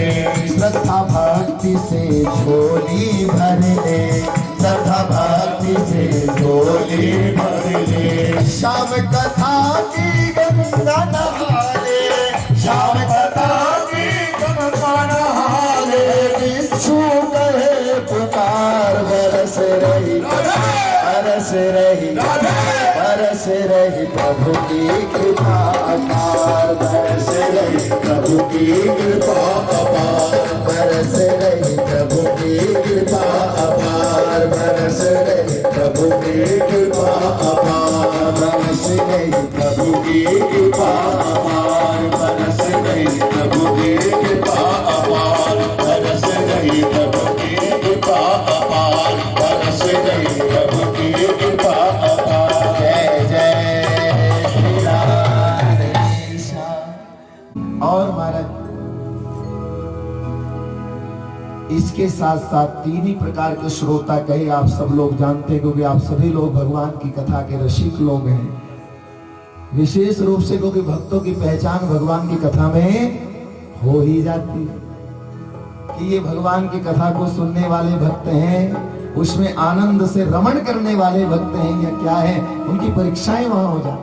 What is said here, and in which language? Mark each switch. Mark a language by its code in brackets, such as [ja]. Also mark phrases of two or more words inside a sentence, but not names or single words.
[hi] श्रद्धा भक्ति से झोली भर ले, श्रद्धा भक्ति से झोली भर ले। शाम कथा की गंगा नहा ले, शाम कथा की गंगा नहा ले। बिच्छू कहे पुकार, बरस रही बरस रही बरस रही प्रभु की कृपा अपार, बरस रही प्रभु की कृपा अपार, बरस रही प्रभु की कृपा अपार, बरस रही प्रभु की कृपा अपार, बरस रही प्रभु की कृपा अपार, बरस रही प्रभु की कृपा अपार, बरस रही प्रभु की कृपा अपार, बरस रही प्रभु की कृपा अपार। जय जय श्री राधेश। और महाराज इसके साथ साथ तीन ही प्रकार के श्रोता कहे आप सब लोग जानते हैं, क्योंकि आप सभी लोग भगवान की कथा के रसिक लोग हैं। विशेष रूप से क्योंकि भक्तों की पहचान भगवान की कथा में हो ही जाती है कि ये भगवान की कथा को सुनने वाले भक्त हैं, उसमें आनंद से रमण करने वाले भक्त हैं या क्या है, उनकी परीक्षाएं वहां हो जाती।